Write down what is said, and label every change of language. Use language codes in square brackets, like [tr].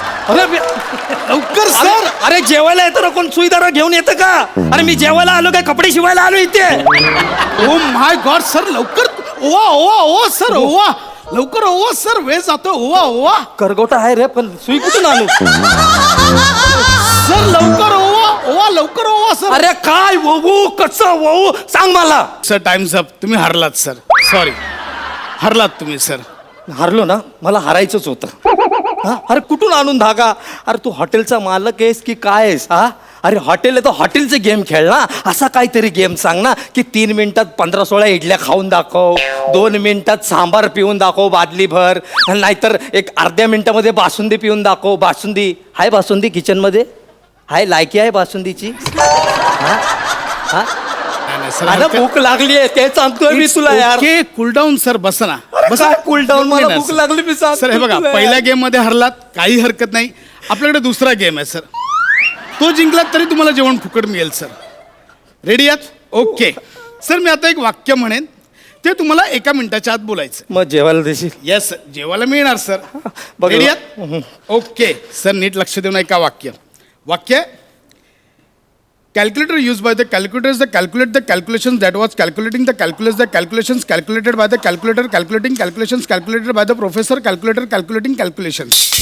[mr] अरे लवकर सर. अरे जेवायला येतं ना कोण सुईदारा घेऊन येतं का. अरे मी जेवायला आलो काय कपडे शिवायला आलो इथे. [en] oh my god [mr] सर लवकर ओवा ओवा ओवा सर ओवा लवकर ओवा सर वेळ जातो. ओवा ओवा करगोटा आहे रे पण सुई कुठून आणू. सर लवकर ओवा ओवा लवकर ओवा सर. अरे काय वहू कसं वहू सांग मला. Sir times up. तुम्ही हरलात सर. सॉरी हरलात तुम्ही सर. हारलो ना मला हारायचंच होतं. हा अरे कुठून आणून धागा. अरे तू हॉटेलचा मालक आहेस की काय आहेस. हा अरे हॉटेल आहे तर हॉटेलचे गेम खेळ ना. असा काहीतरी गेम सांग ना की 3 मिनिटात 15-16 इडल्या खाऊन दाखव. 2 मिनिटात सांबार पिऊन दाखव बादली भर. नाहीतर एक अर्ध्या मिनिटामध्ये बासुंदी पिऊन दाखव. बासुंदी हाय बासुंदी किचनमध्ये हाय लायकी आहे बासुंदीची. हा हा आता भूक लागली आहे ते सांगतोय मी तुला यार. [en] okay cool down [mr] sir. बसा ना बसा. कूल डाऊन मला भूक लागली मी सांग. सर हे बघा पहिल्या गेम मध्ये हरलात काही हरकत नाही. आपल्याकडे दुसरा गेम आहे सर. तो जिंकलात तरी तुम्हाला जेवण फुकट मिळेल सर. रेडी आहात. ओके सर, मी आता एक वाक्य म्हणेन, ते तुम्हाला 1 मिनिटाच्या आत बोलायचं. मग जेवायला देशील? येस, जेवायला मिळणार सर. बघ. Ready आहात? ओके सर, नीट लक्ष देऊन ऐका वाक्य. [en] Calculator used by the calculators that calculate the calculations that was calculating the calculus, the calculations calculated by the calculator, calculating calculations calculated by the professor, calculator calculating calculations.